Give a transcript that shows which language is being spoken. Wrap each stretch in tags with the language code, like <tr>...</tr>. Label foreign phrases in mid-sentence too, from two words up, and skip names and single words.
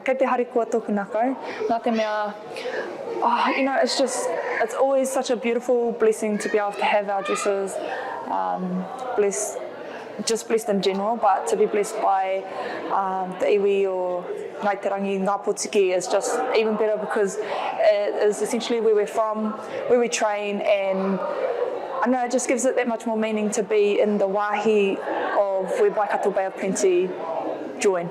<mi>kei te harikua tōku nākau, nā te mea,</mi> <en>it's always such a beautiful blessing to be able to have our dresses blessed in general, but to be blessed by the iwi or Ngāiterangi and Ngā Potiki is just even better because it is essentially where we're from, where we train, and I know it just gives it that much more meaning to be in the wāhi of where Waikato Bay of Plenty join.</en>